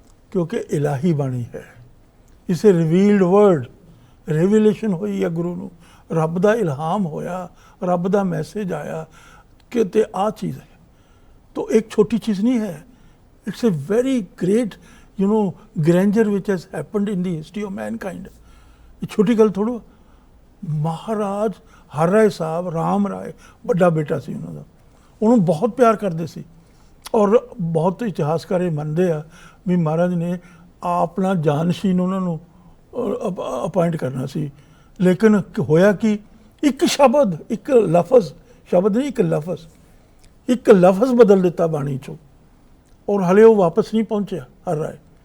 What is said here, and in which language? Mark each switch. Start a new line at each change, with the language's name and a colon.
Punjabi: ਕਿਉਂਕਿ ਇਲਾਹੀ ਬਾਣੀ ਹੈ, ਇਸੇ ਰਿਵੀਲਡ ਵਰਡ, ਰੈਵੀਲੇਸ਼ਨ ਹੋਈ ਹੈ ਗੁਰੂ ਨੂੰ, ਰੱਬ ਦਾ ਇਲਹਾਮ ਹੋਇਆ, ਰੱਬ ਦਾ ਮੈਸੇਜ ਆਇਆ ਕਿ ਤੇ ਆਹ ਚੀਜ਼ ਹੈ।
Hindi: तो एक छोटी चीज़ नहीं है,
English: It's a very great you know, grandeur which has happened in the history of mankind.
Punjabi: ਇਹ ਛੋਟੀ ਗੱਲ ਥੋੜ੍ਹਾ। ਮਹਾਰਾਜ ਹਰ ਰਾਏ ਸਾਹਿਬ ਰਾਮ ਰਾਏ ਵੱਡਾ ਬੇਟਾ ਸੀ ਉਹਨਾਂ ਦਾ, ਉਹਨੂੰ ਬਹੁਤ ਪਿਆਰ ਕਰਦੇ ਸੀ। ਔਰ ਬਹੁਤ ਇਤਿਹਾਸਕਾਰ ਇਹ ਮੰਨਦੇ ਆ ਵੀ ਮਹਾਰਾਜ ਨੇ ਆਪਣਾ ਜਾਨਸ਼ੀਨ ਉਹਨਾਂ ਨੂੰ ਅਪਾਇੰਟ ਕਰਨਾ ਸੀ, ਲੇਕਿਨ ਹੋਇਆ ਕਿ ਇੱਕ ਸ਼ਬਦ, ਇੱਕ ਲਫ਼ਜ਼, ਸ਼ਬਦ ਨਹੀਂ, ਇੱਕ ਲਫ਼ਜ਼ ਬਦਲ ਦਿੱਤਾ ਬਾਣੀ 'ਚੋਂ, ਔਰ ਹਲੇ ਉਹ ਵਾਪਸ ਨਹੀਂ ਪਹੁੰਚਿਆ ਹਰ ਰਾਏ।